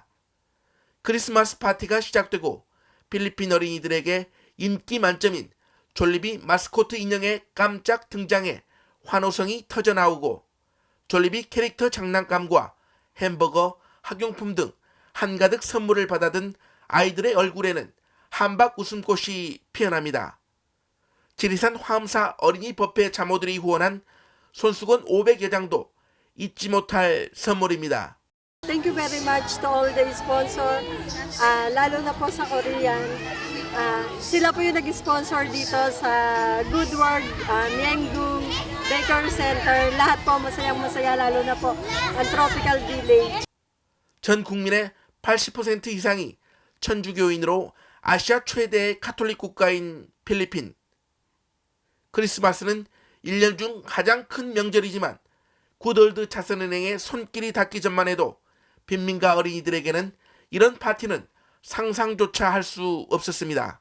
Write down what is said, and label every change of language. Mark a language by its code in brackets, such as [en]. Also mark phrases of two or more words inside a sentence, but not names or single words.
[ko] 크리스마스 파티가 시작되고 필리핀 어린이들에게 인기 만점인 졸리비 마스코트 인형의 깜짝 등장에 환호성이 터져나오고 졸리비 캐릭터 장난감과 햄버거, 학용품 등 한가득 선물을 받아든 아이들의 얼굴에는 한박 웃음꽃이 피어납니다. 지리산 화엄사 어린이 법회 자모들이 후원한 손수건 500여 장도 잊지 못할 선물입니다. [en] Thank you very much to all the sponsor, [tl] lalo na po sa [en] Korean. [tl] Sila po yung nag-sponsor dito sa Good World, Myeonggung, Baker Center. Lahat po masayang masaya, lalo na po ang Tropical Village. [ko] 전 국민의 80% 이상이 천주교인으로 아시아 최대의 카톨릭 국가인 필리핀. 크리스마스는 1년 중 가장 큰 명절이지만 구돌드 자선은행의 손길이 닿기 전만 해도 빈민가 어린이들에게는 이런 파티는 상상조차 할 수 없었습니다.